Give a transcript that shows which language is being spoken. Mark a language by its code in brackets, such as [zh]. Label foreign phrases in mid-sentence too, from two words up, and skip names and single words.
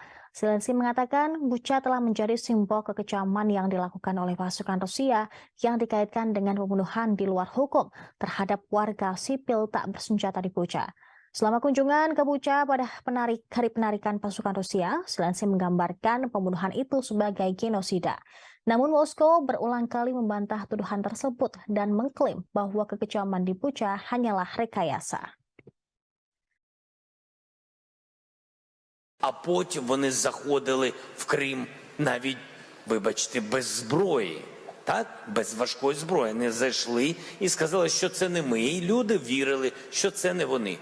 [id] Zelensky mengatakan Bucha telah menjadi simbol kekejaman yang dilakukan oleh pasukan Rusia yang dikaitkan dengan pembunuhan di luar hukum terhadap warga sipil tak bersenjata di Bucha. Selama kunjungan ke Bucha pada hari penarikan pasukan Rusia, Zelensky menggambarkan pembunuhan itu sebagai genosida. Namun Moskow berulang kali membantah tuduhan tersebut dan mengklaim bahwa kekejaman di Bucha hanyalah rekayasa. [uk] А потім вони заходили в Крим навіть, вибачте, без зброї, так? Без важкої зброї. Вони зайшли і сказали, що це не ми. І люди вірили, що це не вони.